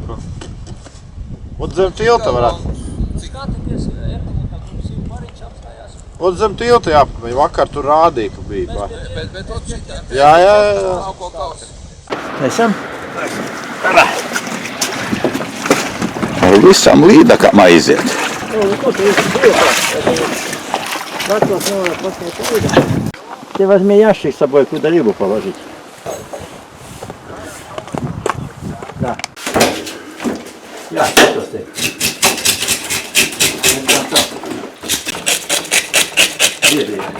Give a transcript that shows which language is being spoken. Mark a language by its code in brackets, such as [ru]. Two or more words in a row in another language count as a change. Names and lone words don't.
[lv] Un zem tilta varētu. Un zem tilta jāpamēj. Vakar tur rādīja, ka bija. Jā. Esam? Visam līdakam aiziet. [ru] Ты возьми ящик с собой, куда рыбу положить. Да. Я, что ты? Где?